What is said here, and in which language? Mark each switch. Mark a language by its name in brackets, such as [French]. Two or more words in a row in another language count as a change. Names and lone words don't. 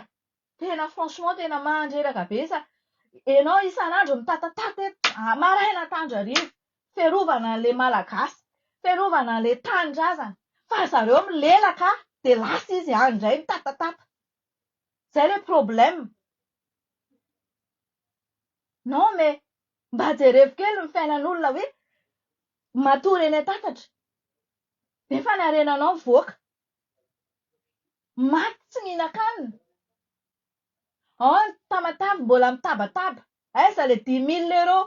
[Malagasy] Tena franchement tena mahandreraka be ianao isan'andro mitatataty maraina tandro hariva. Fiarovana an'ilay malagasy. Fiarovana an'ilay tanindrazana. Fa zareo milelaka dia lasa izy indray mitatataty. Zay ilay problème. [French] Non mais [Malagasy] mba jerevy kely ny fiainan'olona hoe matory eny an-tatatra. Nefa ny arenanao mivoaka. Maty tsy mihinan-kanina. Ny tamatavy mbola mitabataba. Aiza ilay 10 000 euros.